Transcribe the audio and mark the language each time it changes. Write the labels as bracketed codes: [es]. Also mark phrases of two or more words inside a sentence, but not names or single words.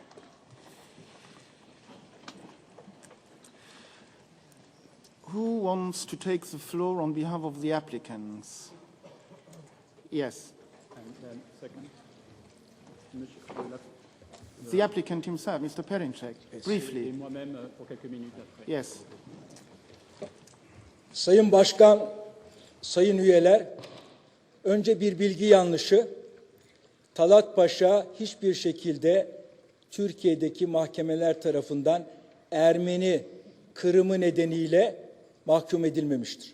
[en] Who wants to take the floor on behalf of the applicants? Yes. And then second. The applicant himself, Mr. Perinček, [fr] Et [en] briefly. [fr] moi-même pour quelques minutes après. [en] Yes. [tr] Sayın Başkan, sayın üyeler, önce bir bilgi yanlışı. Talat Paşa hiçbir şekilde Türkiye'deki mahkemeler tarafından Ermeni kırımı nedeniyle mahkum edilmemiştir.